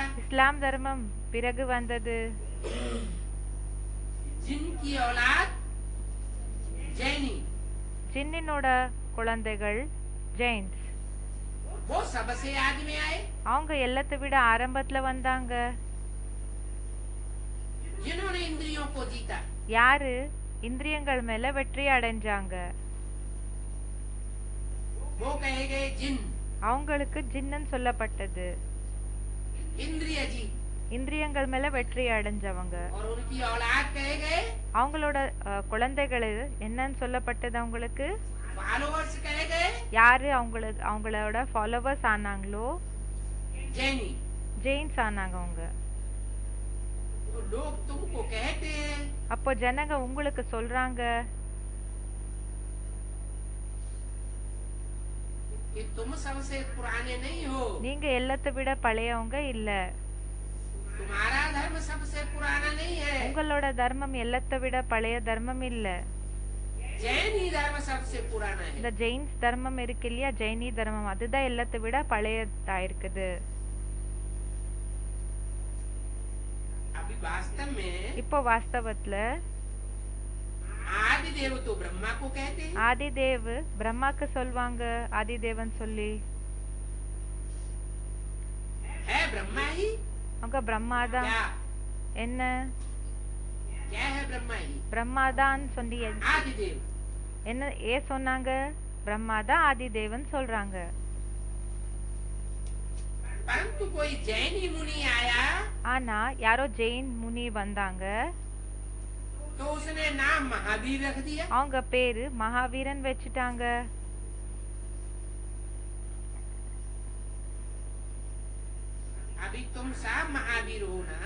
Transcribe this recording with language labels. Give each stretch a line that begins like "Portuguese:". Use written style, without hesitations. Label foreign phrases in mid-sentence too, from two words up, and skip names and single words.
Tamil: இஸ்லாம் தர்மம் பிறகு வந்தது.
Hindi: जिनकी औलाद जैनी,
Tamil: ஜின்னினோட குழந்தைகள் ஜெயின்ஸ்.
Hindi: वो सबसे आग में आए.
Tamil: அவங்க எல்லாத்தை விட ஆரம்பத்துல வந்தாங்க.
Hindi: जिन्होंने इंद्रियों को जीता,
Tamil: யாரு இந்திரியங்கள் மேல வெற்றி அடைஞ்சாங்க.
Hindi: वो कहे गए जिन.
Tamil: அவங்களுக்கு ஜின்னன் சொல்லப்பட்டது.
Hindi: इंद्रिय जी,
Tamil: இந்திரியங்கள் மேல வெற்றி அடைஞ்சவங்க.
Hindi: और उनकी औलाद कहे गए,
Tamil: அவங்களோட குழந்தைகள் என்னன்னு சொல்லப்பட்டது அவங்களுக்கு.
Hindi: फॉलोअर्स कहे गए,
Tamil: யாரு அவங்களோட ஃபாலோவர்ஸ் ஆனாங்களோ
Hindi: जैनी.
Tamil: ஜெயின்ஸ் ஆனாங்க அவங்க.
Hindi: तो लोग तुमको कहते हैं
Tamil: அப்போ ஜனங்க உங்களுக்கு சொல்றாங்க
Hindi: कि तुम सबसे पुराने नहीं हो,
Tamil: நீங்க எல்லாத்தை விட பழையவங்க இல்ல.
Hindi: तुम्हारा धर्म सबसे पुराना नहीं है,
Tamil: உங்களோட தர்மம் எல்லாத்தை விட பழைய தர்மம் இல்ல.
Hindi: जैनी धर्म सबसे पुराना
Tamil: இந்த
Hindi: है.
Tamil: ஜெயின்ஸ் தர்மம் இருக்கு இல்லையா, ஜெயினி தர்மம், அதுதான் எல்லாத்தை விட பழையதா இருக்குது.
Hindi: अभी वास्तव में
Tamil: இப்போ வாஸ்தவத்துல
Hindi: आदि देव तो ब्रह्मा को कहते हैं,
Tamil: ஆதிதேவ் பிரம்மாக்கு சொல்வாங்க ஆதிதேவன் சொல்லி.
Hindi: है ब्रह्मा ही.
Tamil: அவங்க பிரம்மாதான்.
Hindi: क्या
Tamil: என்ன
Hindi: क्या है ब्रह्मा ही?
Tamil: பிரம்மாதான் சொல்லி
Hindi: आदि देव.
Tamil: என்ன சொன்னாங்க? பிரம்மாதான் ஆதிதேவன் சொல்றாங்க.
Hindi: परंतु कोई जैनी मुनि आया
Tamil: ஆனா யாரோ ஜெயின் முனி வந்தாங்க.
Hindi: तो उसने नाम महावीर रख दिया.
Tamil: அவங்க பேரு மகாவீரன் வச்சுட்டாங்க.
Hindi: अभी तुम सब महावीर हो ना,